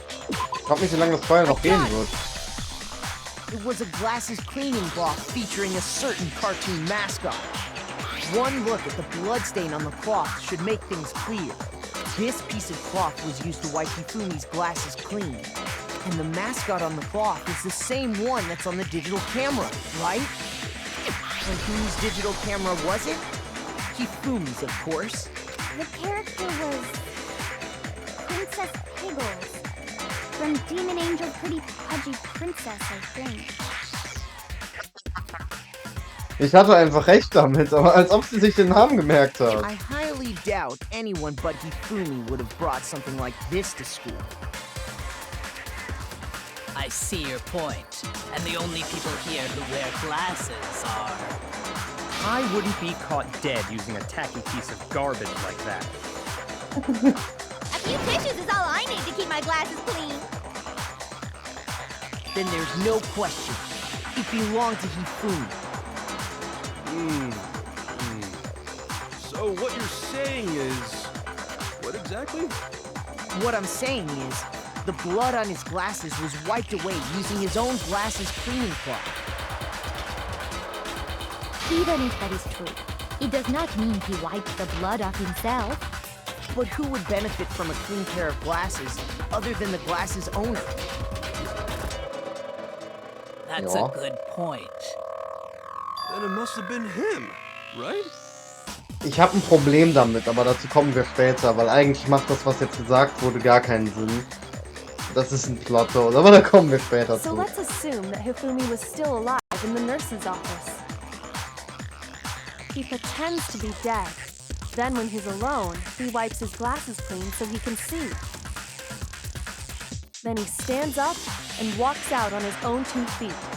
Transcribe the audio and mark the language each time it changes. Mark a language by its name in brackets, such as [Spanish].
[German] Ich frag mich, wie lange das Feuer noch gehen wird. [English] It was a glasses cleaning cloth featuring a certain cartoon mascot. One look at the bloodstain on the cloth should make things clear. This piece of cloth was used to wipe Hifumi's glasses clean. And the mascot on the cloth is the same one that's on the digital camera, right? And whose digital camera was it? Hifumi's, of course. The character was Princess Piggles from Demon Angel Pretty Pudgy Princess, I think. [German] Ich hatte einfach recht damit, aber als ob sie sich den Namen gemerkt hat. [English] I highly doubt anyone but Hifumi would have brought something like this to school. I see your point. And the only people here who wear glasses are... I wouldn't be caught dead using a tacky piece of garbage like that. A few tissues is all I need to keep my glasses clean. Then there's no question. It belonged to Hifumi. So what you're saying is... What exactly? What I'm saying is, the blood on his glasses was wiped away using his own glasses cleaning cloth. Even if that is true, it does not mean he wiped the blood off himself. But who would benefit from a clean pair of glasses other than the glasses owner? That's [German] Ja. [English] a good point. Then it must have been him, right? [German] Ich habe ein Problem damit, aber dazu kommen wir später, weil eigentlich macht das, was jetzt gesagt wurde, gar keinen Sinn. Das ist ein Plot-Hole, aber da kommen wir später [English] So [German] zu. [English] let's assume that Hifumi was still alive in the nurse's office. He pretends to be dead. Then when he's alone, he wipes his glasses clean so he can see. Then he stands up and walks out on his own 2 feet.